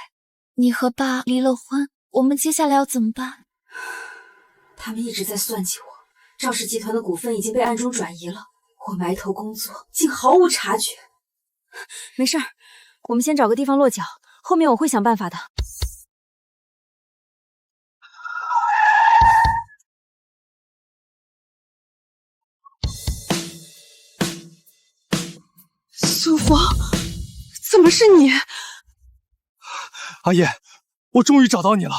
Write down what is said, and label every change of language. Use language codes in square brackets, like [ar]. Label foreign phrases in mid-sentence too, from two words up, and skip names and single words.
[zh] 你和爸離了婚，我們接下來要怎麼辦？他們一直在算計我，趙氏集團的股份已經被暗中轉移了，我埋頭工作，竟毫無察覺。沒事兒，我們先找個地方落腳，後面我會想辦法的。苏芳，怎麼是你？阿燕，我終於找到你了。